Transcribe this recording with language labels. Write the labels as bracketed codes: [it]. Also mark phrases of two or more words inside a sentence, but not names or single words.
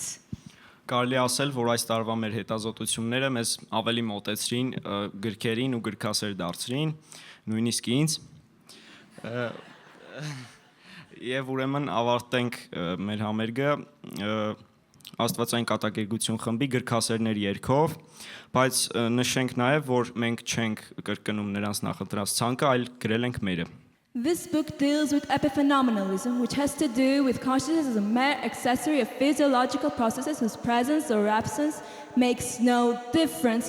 [hy] Կարելի ասել, որ այս տարվա մեր հետազոտությունները մեզ ավելի մոտեցրին գրքերին ու գրքասեր դարձրին, նույնիսկ ինձ։ Եվ ուրեմն ավարտենք մեր համերգը աստվածային կատակերգություն խմբի գրքասերների երգով, բայց նշենք նաև, որ մենք չենք կրկնում նրանց նախընտրած ցանկը, այլ գրել ենք մերը։ [en] This book deals with epiphenomenalism, which has to do with consciousness as a mere accessory of physiological processes whose presence or absence makes no difference.